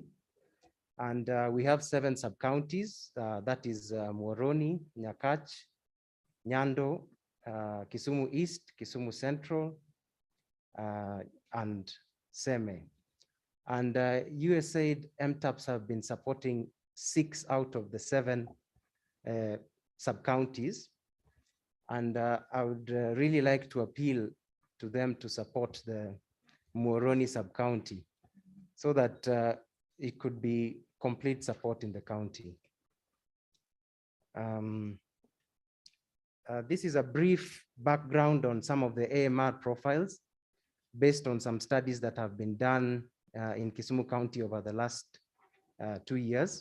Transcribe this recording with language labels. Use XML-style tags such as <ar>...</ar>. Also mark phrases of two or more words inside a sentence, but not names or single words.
<en>And we have 7 sub-counties, that is Muhoroni, Nyakach, Nyando, Kisumu East, Kisumu Central, and Seme. And USAID MTAPs have been supporting 6 out of the 7 sub-counties. And I would really like to appeal to them to support the Muhoroni sub-county so that it could be complete support in the county. This is a brief background on some of the AMR profiles based on some studies that have been done in Kisumu County over the last 2 years.</en>